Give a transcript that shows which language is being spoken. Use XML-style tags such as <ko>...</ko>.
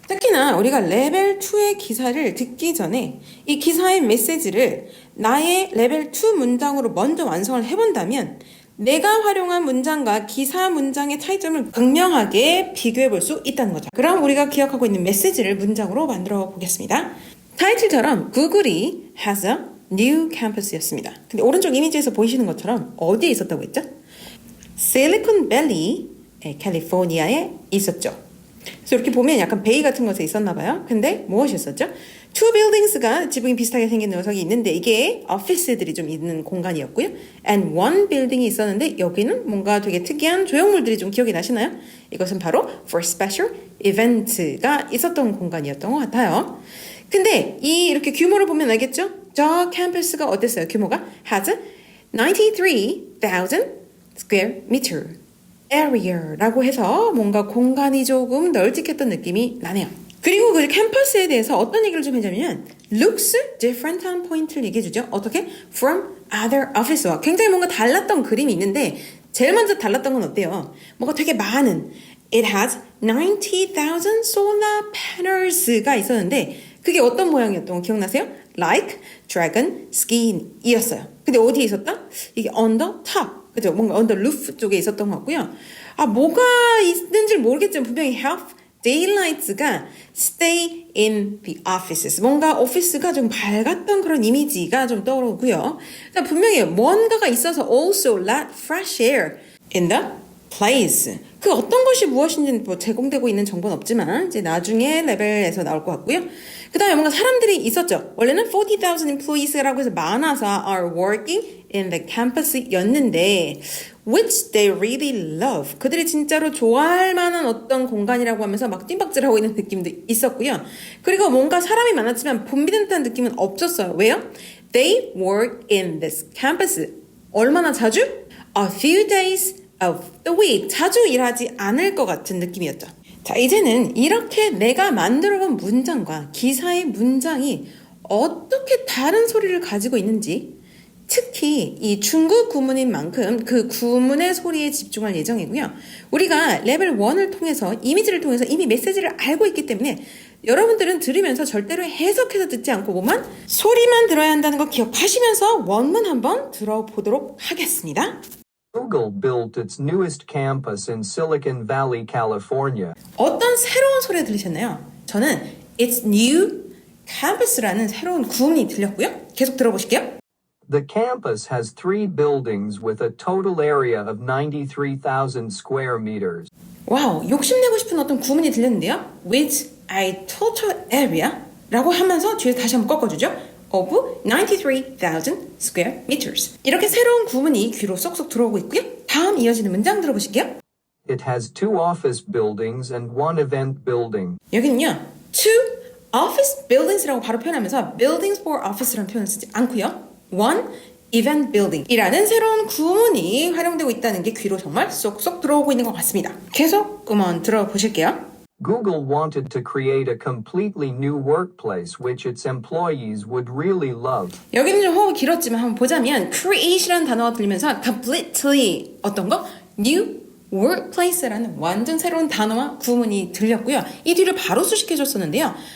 <ko>특히나 우리가 레벨 2의 기사를 듣기 전에 이 기사의 메시지를 나의 레벨 2 문장으로 먼저 완성을 해본다면 내가 활용한 문장과 기사 문장의 차이점을 극명하게 비교해 볼 수 있다는 거죠. 그럼 우리가 기억하고 있는 메시지를 문장으로 만들어 보겠습니다. 타이틀처럼 구글이</ko> <en>has a new campus였습니다.</en> <ko>근데 오른쪽 이미지에서 보이시는 것처럼 어디에 있었다고 했죠? 실리콘밸리, 캘리포니아에 있었죠. 그래서 이렇게 보면 약간 베이 같은 것에 있었나 봐요. 근데 무엇이었었죠?</ko> <en>two buildings</en> <ko>가 지붕이 비슷하게 생긴 녀석이 있는데 이게 오피스들이 좀 있는 공간이었고요.</ko> <en>and one building</en> <ko>이 있었는데 여기는 뭔가 되게 특이한 조형물들이 좀 기억이 나시나요? 이것은 바로</ko> <en>for special event</en> <ko>가 있었던 공간이었던 것 같아요. 근데 이 이렇게 규모를 보면 알겠죠? 저 캠퍼스가 어땠어요? 규모가</ko> <en>has 93,000 square meter area</en> <ko>라고 해서 뭔가 공간이 조금 널찍했던 느낌이 나네요. 그리고 그 캠퍼스에 대해서 어떤 얘기를 좀 해주냐면</ko> <en>looks different</en> <ko>한 포인트를 얘기해주죠. 어떻게?</ko> <en>From other office</en> <ko>와 굉장히 뭔가 달랐던 그림이 있는데 제일 먼저 달랐던 건 어때요? 뭔가 되게 많은</ko> <en>It has 90,000 solar panels</en> <ko>가 있었는데 그게 어떤 모양이었던 거 기억나세요?</ko> <en>Like dragon skin이었어요.</en> <ko>근데 어디에 있었다? 이게</ko> <en>under top</en> <ko>그죠? 뭔가</ko> <en>under roof</en> <ko>쪽에 있었던 것 같고요. 뭐가 있는지 모르겠지만 분명히</ko> <en>help daylights가 stay in the offices.</en> <ko>뭔가 오피스가 좀 밝았던 그런 이미지가 좀 떠오르고요. 분명히 뭔가가 있어서</ko> <en>also let fresh air in the place.</en> <ko>그 어떤 것이 무엇인지 제공되고 있는 정보는 없지만 이제 나중에 레벨에서 나올 것 같고요. 그 다음에 뭔가 사람들이 있었죠. 원래는</ko> <en>40,000 employees라고 해서</en> <ko>많아서</ko> <en>are working in the campus였는데 which they really love.</en> <ko>그들이 진짜로 좋아할 만한 어떤 공간이라고 하면서 막 뜀박질하고 있는 느낌도 있었고요. 그리고 뭔가 사람이 많았지만 붐비는 듯한 느낌은 없었어요. 왜요?</ko> <en>They work in this campus.</en> <ko>얼마나 자주?</ko> <en>A few days of the week.</en> <ko>자주 일하지 않을 것 같은 느낌이었죠. 자, 이제는 이렇게 내가 만들어본 문장과 기사의 문장이 어떻게 다른 소리를 가지고 있는지 특히 이 중국 구문인 만큼 그 구문의 소리에 집중할 예정이고요. 우리가 레벨 1을 통해서 이미지를 통해서 이미 메시지를 알고 있기 때문에 여러분들은 들으면서 절대로 해석해서 듣지 않고 뭐만 소리만 들어야 한다는 거 기억하시면서 원문 한번 들어보도록 하겠습니다.</ko> <en>Google built its newest campus in Silicon Valley, California.</en> <ko>어떤 새로운 소리 들으셨나요? 저는</ko> <en>It's new campus</en> <ko>라는 새로운 구문이 들렸고요. 계속 들어보실게요.</ko> <en>The campus has 3 buildings with a total area of 93,000 square meters.</en> <ko>와우, 욕심내고 싶은 어떤 구문이 들렸는데요.</ko> <en>With a total area</en> <ko>라고 하면서 뒤에서 다시 한번 꺾어주죠.</ko> <en>of 93,000 square meters.</en> <ko>이렇게 새로운 구문이 귀로 쏙쏙 들어오고 있고요. 다음 이어지는 문장 들어보실게요.</ko> <en>It has 2 office buildings and 1 event building.</en> <ko>여기는요.</ko> <en>two office buildings라고</en> <ko>바로 표현하면서</ko> <en>buildings for office라는</en> <ko>표현을 쓰지 않고요.</ko> <en>one event building</en> <ko>이라는 새로운 구문이 활용되고 있다는 게 귀로 정말 쏙쏙 들어오고 있는 것 같습니다. 계속 한번 들어보실게요.</ko> <en>Google wanted to create a completely new workplace which its employees would really love.</en> <ko>여기는 좀 호흡이 길었지만 한번 보자면 create이라는 단어가 들리면서 completely 어떤 거?</ko> <en>new workplace</en> <ko>라는 완전 새로운 단어와 구문이 들렸고요. 이 뒤를 바로 수식해줬었는데요.</ko>